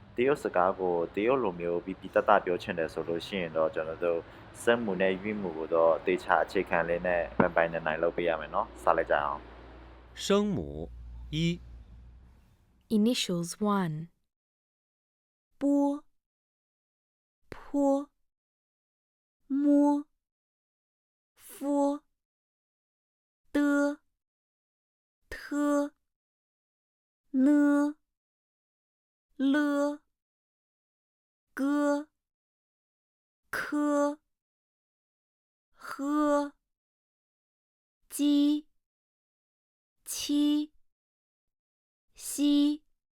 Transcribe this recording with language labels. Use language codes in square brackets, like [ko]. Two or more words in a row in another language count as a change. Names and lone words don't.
[my] ရုတ်စကားကိုတရုတ်လိုမျိုးပြပြတတ်တတ်ပြောချင်တယ်ဆိုလို့ရှိရင်တော့ကျွန်တော်တို့စက်မှုနဲ့ရွေးမှုကိုတော့တေချာအခြေခံလေးနဲ့ပိုင်နိုင်လုပ်ပေးရမယ်เนาะစလိုက်ကြအောင် [zh] 声母一 [en] Initials 1. [zh] 波坡摸佛的特呢了个科呵鸡七西